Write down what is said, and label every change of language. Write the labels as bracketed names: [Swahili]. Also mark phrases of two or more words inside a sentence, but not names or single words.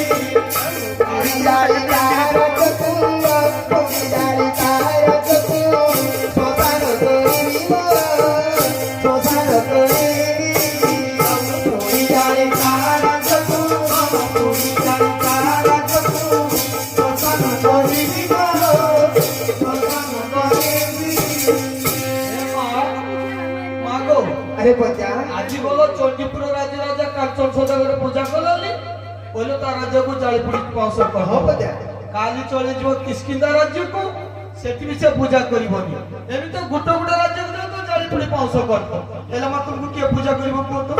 [Odia] ଜାଳି ତାର ଚତୁର ଜାଳି ତାର ଚତୁର ଶ୍ମଶାନ କରିବି ଶ୍ମଶାନ କରିବି। ଜାଳି ତାର ଚତୁର ଜାଳି ତାର ଚତୁର ଶ୍ମଶାନ କରିବି ଶ୍ମଶାନ କରିବି। ଏ ମା ମା গো আরে পদ্যা ଆଜି ବୋଲ ଚଣ୍ଡୀପୁର ରାଜ୍ୟ ରାଜା କାଞ୍ଚନ ସଦାଗର ପୂଜା କଲାନି ବୋଲେ ତା ରାଜ୍ୟକୁ ଜାଳି ପୋଡ଼ି ପାଉଁଶ ହଁ କର। ପଦ୍ୟା କାଲି ଚଳିଯିବ କିସ୍କିନ୍ଦା ରାଜ୍ୟକୁ ସେଠି ବି ସେ ପୂଜା କରିବନି। ଏମିତି ଗୋଟେ ଗୋଟେ ରାଜ୍ୟକୁ ଯାଉ ତ ଜାଳି ପୋଡ଼ି ପାଉଁଶ କରିବ ହେଲେ ମା ତୁମକୁ କିଏ ପୂଜା କରିବ କୁହନ୍ତୁ?